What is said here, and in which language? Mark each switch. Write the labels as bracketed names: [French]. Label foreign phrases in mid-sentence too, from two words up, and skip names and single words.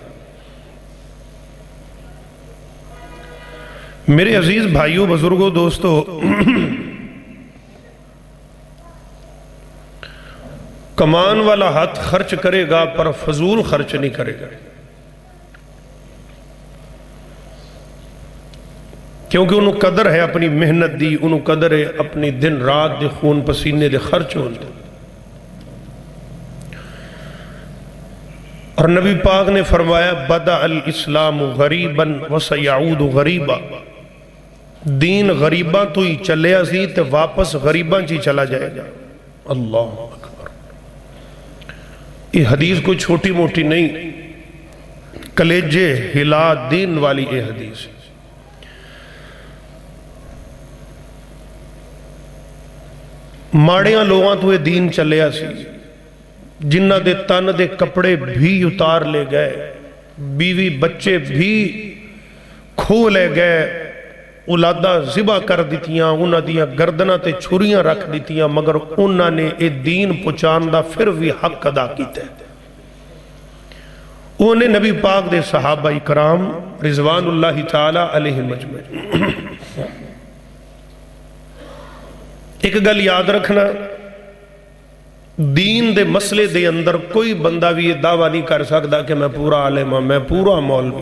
[Urdu] میرے عزیز بھائیوں بزرگوں دوستو، کمان والا ہاتھ خرچ کرے گا پر فضول خرچ نہیں کرے گا، [Punjabi] کیونکہ انہوں قدر ہے اپنی محنت دی، انہوں قدر ہے اپنی دن رات دے خون پسینے دے خرچ ہوندے۔ اور نبی پاک نے فرمایا [Arabic] بدأ الاسلام غریبا وسیعود غریبا، [Punjabi] دین غریباں تو ہی چلیا سی تے واپس غریباں چی چلا جائے گا۔ [Arabic] اللہ اکبر، [Urdu] یہ حدیث کوئی چھوٹی موٹی نہیں، کلیجے ہلا دین والی یہ حدیث ہے۔ [Punjabi] ماڑیاں لوگاں تو یہ دین چلیا سی، جنہ دے تن دے کپڑے بھی اتار لے گئے، بیوی بچے بھی کھو لے گئے، اولادہ ذبح کر دیتیاں، انہاں دیاں گردنہ تے چھریاں رکھ دیتیاں، مگر انہاں نے اے دین پہنچاندہ پھر بھی حق ادا کیتے۔ انہیں نبی پاک دے صحابہ کرام [Arabic] رضوان اللہ تعالی علیہ مجمع۔ [Punjabi] ایک گل یاد رکھنا، دین دے مسئلے دے اندر [Urdu] کوئی بندہ بھی یہ دعویٰ نہیں کر سکتا کہ میں پورا عالم ہوں، میں پورا مولوی۔